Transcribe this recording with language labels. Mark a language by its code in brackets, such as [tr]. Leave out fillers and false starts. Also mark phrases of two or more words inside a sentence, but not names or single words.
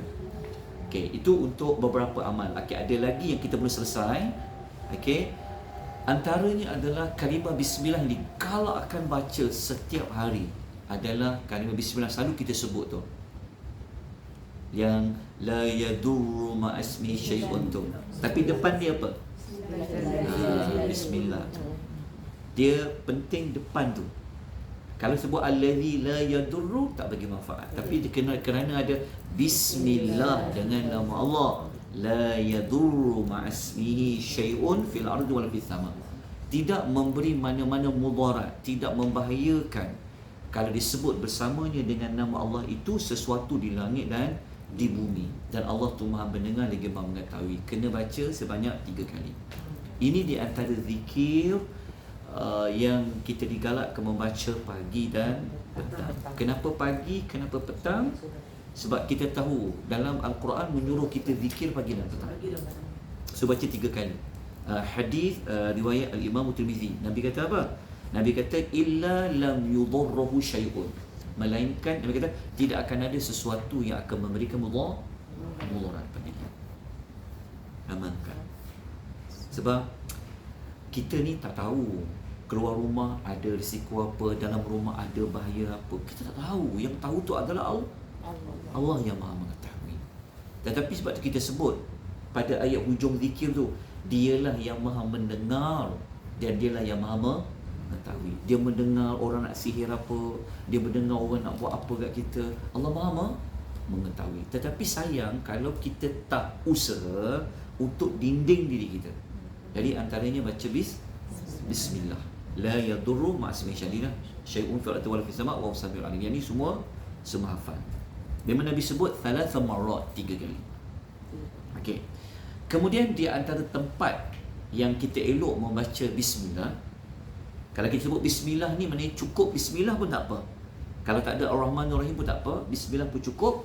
[ms] Okey, itu untuk beberapa amal. Okey, ada lagi yang kita belum selesai. Okey, antaranya adalah kalimah bismillah ni kalau akan baca setiap hari adalah kalimah bismillah selalu kita sebut tu, yang [ar] لا يضر مع اسم شيء [ms] tu, tapi depan dia apa? Bismillah tu. Dia penting depan tu. Kalau sebut [ar] الذي لا يضر [ms] tak bagi manfaat, tapi kerana ada bismillah dengan nama Allah, [ar] لا يضر مع اسمه شيء في الأرض ولا في السماء, [ms] tidak memberi mana-mana mudarat, tidak membahayakan kalau disebut bersamanya dengan nama Allah itu sesuatu di langit dan di bumi. Dan Allah tu Maha mendengar lagi Maha mengetahui. Kena baca sebanyak 3 kali. Ini di antara zikir yang kita digalakkan membaca pagi dan petang. Kenapa pagi? Kenapa petang? Sebab kita tahu dalam Al-Quran menyuruh kita zikir pagi dan petang. So baca 3 kali. Hadis riwayat Al-Imam Tirmizi, Nabi kata apa? Nabi kata [ar] إلا لم يضره شيء, [ms] melainkan Nabi kata tidak akan ada sesuatu yang akan memberikan mudarat pada dia. Amankan. Sebab kita ni tak tahu keluar rumah ada risiko apa, dalam rumah ada bahaya apa. Kita tak tahu. Yang tahu tu adalah Allah yang Maha mengetahui. Tetapi sebab tu kita sebut pada ayat hujung zikir tu, dialah yang Maha mendengar dan dialah yang Maha mengetahui. Dia mendengar orang nak sihir apa, dia mendengar orang nak buat apa kat kita. Allah Maha mengetahui. Tetapi sayang kalau kita tak usaha untuk dinding diri kita. Jadi antaranya baca bismillah. [ar] لا يضر مع اسم شادينا شيء في الأرض ولا في السماء وهو السميع العليم. [ms] Yang ni semua hafal. Memang Nabi sebut [ar] ثلاث مرات, [ms] 3 kali. Okey. Kemudian di antara tempat yang kita elok membaca bismillah, kalau kita sebut bismillah ni maknanya cukup bismillah pun tak apa. Kalau tak ada [ar] الرحمن الرحيم [ms] pun tak apa, bismillah pun cukup.